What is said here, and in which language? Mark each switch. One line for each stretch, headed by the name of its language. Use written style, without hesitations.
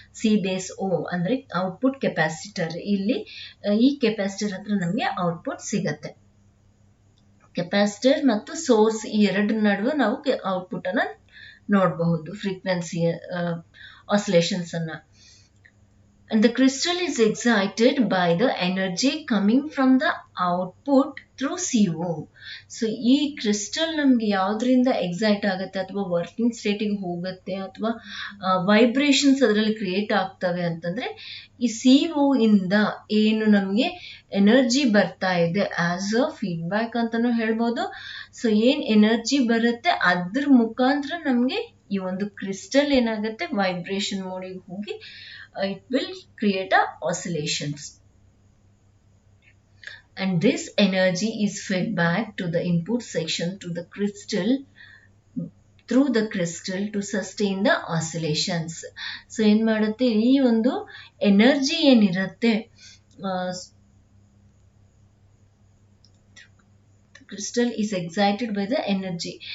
Kannada: C base O ಅಂದ್ರೆ output capacitor. ಇಲ್ಲಿ ಈ ಕೆಪಾಸಿಟರ್ ಹತ್ರ ನಮಗೆ ಔಟ್ಪುಟ್ ಸಿಗತ್ತೆ. ಕೆಪಾಸಿಟರ್ ಮತ್ತು ಸೋರ್ಸ್ ಈ ಎರಡರ ನಡುವೆ ನಾವು ಔಟ್ಪುಟ್ ಅನ್ನ ನೋಡಬಹುದು, ಫ್ರೀಕ್ವೆನ್ಸಿ ಆಸಿಲೇಷನ್ಸ್ ಅನ್ನ.
English: And the crystal is excited by the energy coming from the output through CO.
Kannada: So ಈ ಕ್ರಿಸ್ಟಲ್ ನಮ್ಗೆ ಯಾವ್ದ್ರಿಂದ ಎಕ್ಸೈಟ್ ಆಗುತ್ತೆ ಅಥವಾ ವರ್ಕಿಂಗ್ ಸ್ಟೇಟಿಗೆ ಹೋಗುತ್ತೆ ಅಥವಾ ವೈಬ್ರೇಷನ್ಸ್ ಅದರಲ್ಲಿ ಕ್ರಿಯೇಟ್ ಆಗ್ತವೆ ಅಂತಂದ್ರೆ ಈ CO ಇಂದ ಏನು ನಮಗೆ ಎನರ್ಜಿ ಬರ್ತಾ ಇದೆ ಆಸ್ ಅ ಫೀಡ್ಬ್ಯಾಕ್ ಅಂತಾನು ಹೇಳ್ಬೋದು. ಸೊ ಏನ್ ಎನರ್ಜಿ ಬರುತ್ತೆ ಅದ್ರ ಮುಖಾಂತರ ನಮ್ಗೆ ಈ ಒಂದು ಕ್ರಿಸ್ಟಲ್ ಏನಾಗುತ್ತೆ ವೈಬ್ರೇಷನ್ ಮೋಡಿಗೆ ಹೋಗಿ
English: it will create a oscillations, and this energy is fed back to the input section to the crystal through the crystal to sustain the oscillations.
Kannada: So ಏನ್ ಮಾಡುತ್ತೆ, ಈ ಒಂದು ಎನರ್ಜಿ ಏನಿರುತ್ತೆ
English: crystal is excited by the energy.